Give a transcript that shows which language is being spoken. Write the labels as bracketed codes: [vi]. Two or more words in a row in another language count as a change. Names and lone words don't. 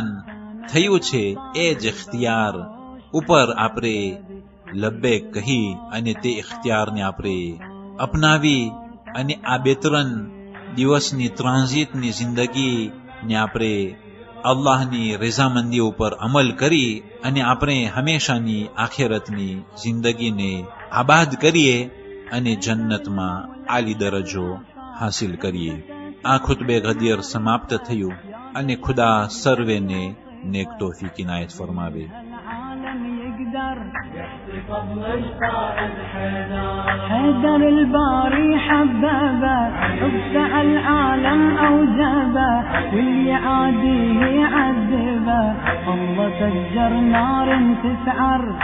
[gu] થયું છે એ જ ઇખ્તિયાર ઉપર આપણે લબ્બેક કહી અને તે ઇખ્તિયારને આપણે અપનાવી અને આ 2-3 દિવસની ટ્રાન્ઝિટની જિંદગીને આપણે અલ્લાહની રઝામંદી ઉપર અમલ કરી અને આપણે હંમેશાની આખિરતની જિંદગીને આબાદ કરીએ અને જન્નતમાં આલી દરજ્જો હાસિલ કરીએ. આ ખુતબે ગદીર સમાપ્ત થયું અને ખુદા સર્વેને નેક તૌફીક ઇનાયત ફરમાવે. [ar] حيدر الباري حبابه ابدع العالم اوجبه واللي عاديه يعذبه الله سجر نار تسعر